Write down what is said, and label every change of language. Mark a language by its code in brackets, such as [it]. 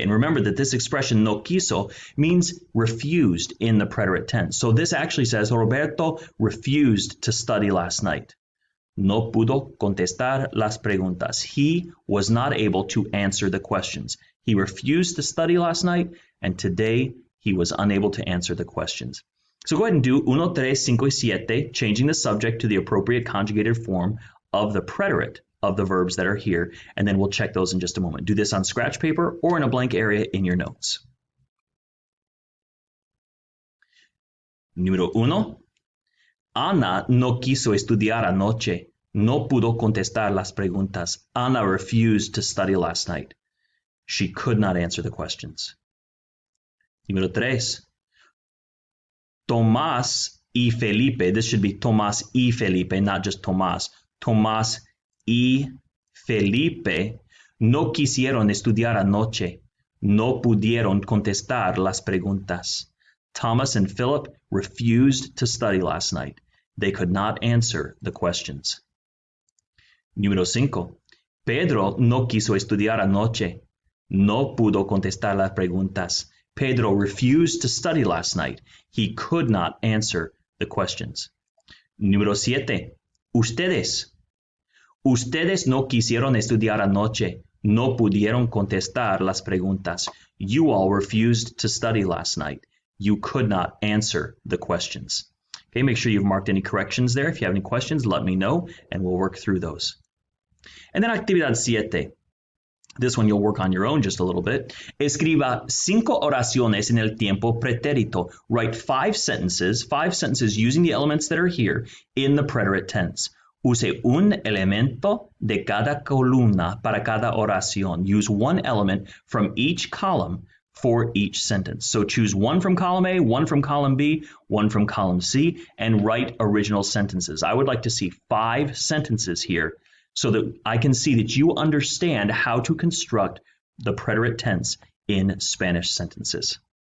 [en] And remember that this expression [es] no quiso [en] means refused in the preterite tense. So this actually says Roberto refused to study last night. [es] No pudo contestar las preguntas. [en] He was not able to answer the questions. He refused to study last night, and today he was unable to answer the questions. So go ahead and do 1, 3, 5, y 7, changing the subject to the appropriate conjugated form of the preterite of the verbs that are here, and then we'll check those in just a moment. Do this on scratch paper or in a blank area in your notes. [es] Número 1. Ana no quiso estudiar anoche. No pudo contestar las preguntas. [en] Ana refused to study last night. She could not answer the questions. [es] Número 3. Tomás y Felipe. [en] This should be Tomás y Felipe, not just Tomás. [es] Tomás y Felipe no quisieron estudiar anoche. No pudieron contestar las preguntas. [en] Thomas and Philip refused to study last night. They could not answer the questions. [es] Número 5. Pedro no quiso estudiar anoche. No pudo contestar las preguntas. [en] Pedro refused to study last night. He could not answer the questions. [es] Número 7. Ustedes. Ustedes no quisieron estudiar anoche. No pudieron contestar las preguntas. [en] You all refused to study last night. You could not answer the questions. Okay, make sure you've marked any corrections there. If you have any questions, let me know, and we'll work through those. And then actividad 7. This one you'll work on your own just a little bit. [es] Escriba 5 oraciones en el tiempo pretérito. [en] Write 5 sentences using the elements that are here in the preterite tense. [es] Use un elemento de cada columna para cada oración. [en] Use one element from each column for each sentence. So choose one from column A, one from column B, one from column C, and write original sentences. I would like to see 5 sentences here so that I can see that you understand how to construct the preterite tense in Spanish sentences.